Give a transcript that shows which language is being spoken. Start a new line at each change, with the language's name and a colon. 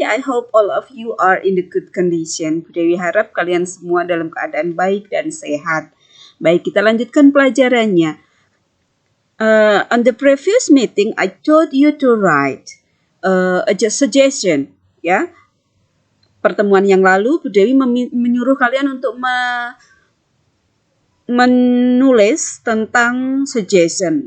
English: I hope all of you are in the good condition.
Indonesian: Bu Dewi harap kalian semua dalam keadaan baik dan sehat. Baik, kita lanjutkan pelajarannya.
English: On the previous meeting, I told you to write a suggestion, ya.
Indonesian: Pertemuan yang lalu, Bu Dewi menyuruh kalian untuk menulis tentang suggestion.